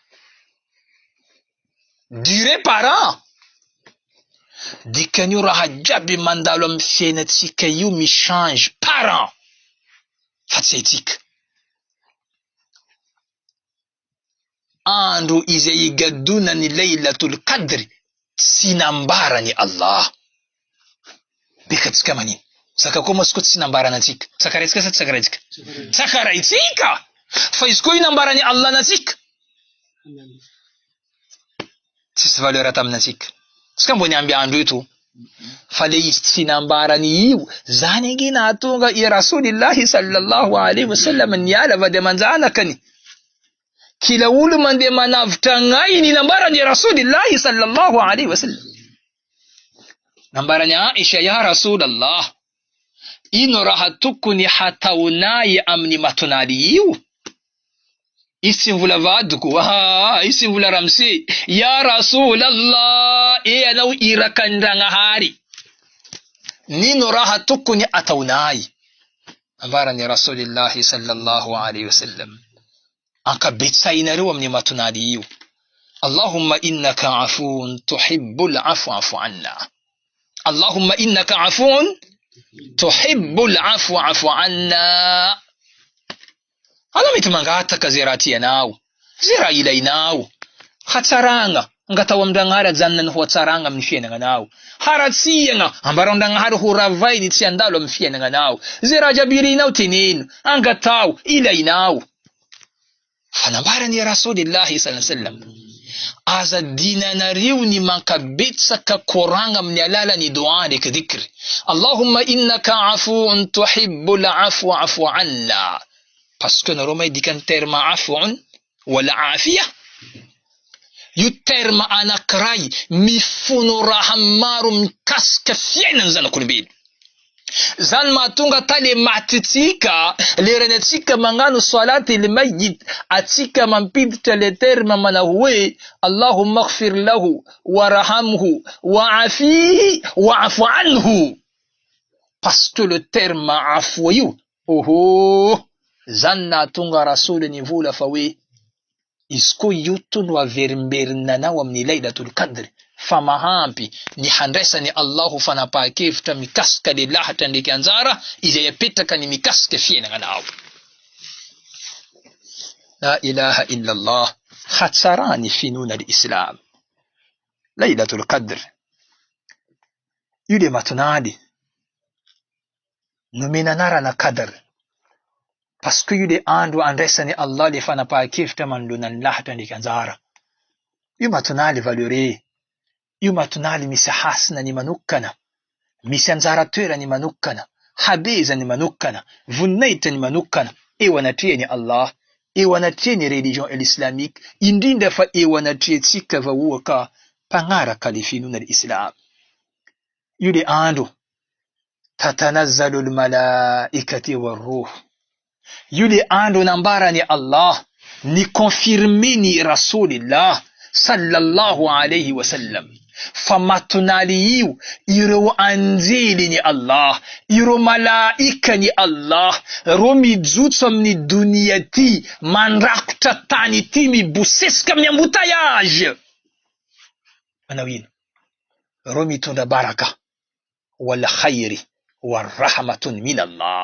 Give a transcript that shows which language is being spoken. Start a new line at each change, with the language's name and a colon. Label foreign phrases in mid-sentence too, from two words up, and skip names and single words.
French: durée par an
Malagasy: dikan'io raha jiaby mandalo amin'ny fiainatsika io michange
French: par an
Malagasy: fa tsy haitsika andro izay igadonany
Arabic: ليلة القدر
Malagasy: tsy nambarany Allah bekatsika manino saka koa mosiko tsy nambarana atsika sakaraitsika sa tsy sakaraitsika sakaraitsika fa izy koa io nambarany Allah natsika tsisy valeur ataminatsika tsika mbony amby andro eto fa le izy tsy nambarany io zany ange nahatonga i
Arabic: رسول الله صلى الله عليه
Malagasy: wasallam niala vady amanjanakany kila olo mandeha manavitra gn'ainy nambarany
Arabic: رسول الله صلى الله عليه وسلم
Malagasy: nambarany Aisha
Arabic: يا رسول الله
Malagasy: ino raha tokony hataonay amin'ny matonaly io izy tsy mvola vadiko izy tsy mvola ramse
Arabic: يا رسول الله
Malagasy: anao irakan-dragnahary nino raha tokony ataonay nambarany
Arabic: رسول الله صلى الله عليه وسلم
Malagasy: ankabetsainareo amin'ny matonaly io
Arabic: اللهم إنك عفو تحب العفو فاعف عنا اللهم إنك عفو تحب العفو فاعف عنا
Malagasy: anao mety mangataka zay raha tianao zay raha ilainao hatsaragna ngatao amin-dragnahary ajanona ny ho hatsaragna amin'ny fiainagnanao haratsiagna ambaron-dragnahary ho ravainy tsy andalo amin'ny fiainagnanao zay raha jiaby irinao teneno angatao ilainao fa nambarany
Arabic: رسول الله صلى الله عليه وسلم
Malagasy: azadinanareo ny mankabetsaka koragna amin'ny alalany dua ndraiky dhikry
Arabic: اللهم إنك عفو تحب العفو فاعف عنا
French: parce que
Malagasy: nareo may dikan'ny terme afuun wala afia io terme anankiray mifono raha maro mikasika fiainany zanak'olombelo zany mahatonga ta le matitsika lerany atsika magnano salaty le mayyit atsika mampiditra le terme mana hoe
Arabic: اللهم اغفر له وارحمه وعافه واعف عنه
French: parce que le terme
Malagasy: afwa io zany nahatonga Rasuli nivola fa hoe izy koa io tono averimberinanao amin'ny
Arabic: ليلة القدر
Malagasy: fa mahampy ny handraisany Allahu fanapahan-kevitra mikasika le lahatra ndraiky anjara izay apetraka ny mikasika fiainagnanao
Arabic: لا إله إلا الله
Malagasy: hatsarany finoana l'Islam
Arabic: ليلة القدر
Malagasy: io le matonaly nomena anarana Qadr
French: parce que
Malagasy: io le andro andraisany Allah le fanapahan-kevitra manoloana ny lahatra ndraiky anjara io matonaly valeure io matonaly misy hasina ny manokana misy anjara toerany manokana habezany manokana voninahitra ny manokana eo anatrehany Allah eo anatrehany
French: religion islamique
Malagasy: indrindra fa eo anatrehtsika vahoaka mpagnaraka le finoana l'Islam io le andro
Arabic: تنزل الملائكة والروح
Malagasy: io le andro nambarany Allah ni confirmeni
Arabic: رسول الله صلى الله عليه وسلم
Malagasy: fa matonaly io ireo anjeliny Allah, ireo malaikany Allah, ro mijotso amin'ny donia ty, mandrakotra tany ty, mibosesika amin'ny embouteillage. Manao ino? Ro mitondra
Arabic: بركة والخير والرحمة من الله.